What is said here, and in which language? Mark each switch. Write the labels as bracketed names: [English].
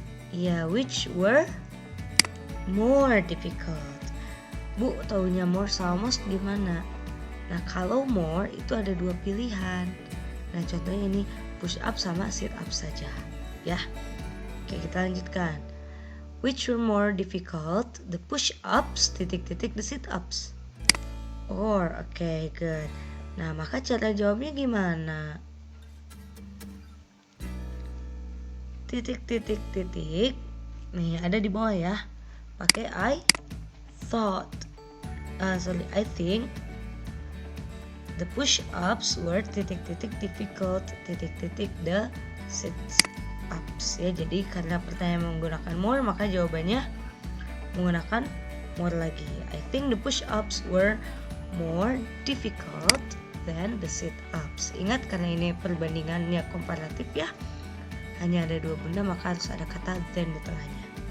[English] Ya, which were more difficult. [Indonesian] Bu, taunya more sama most gimana? Nah, kalau more itu ada 2 pilihan. Nah, contohnya ini push up sama sit up saja, ya. Oke, kita lanjutkan. [English] Which were more difficult, the push ups, the sit ups. [Indonesian] Oke, good. Nah, maka cara jawabnya gimana? Titik. Nih, ada di bawah ya. Pakai [English] I think the push-ups were difficult the sit-ups ya. [Indonesian] Jadi karena pertanyaan menggunakan more, maka jawabannya menggunakan more lagi. [English] I think the push-ups were more difficult than the sit-ups. [Indonesian] Ingat, karena ini perbandingannya komparatif ya, hanya ada 2 benda, maka harus ada kata than di tengahnya.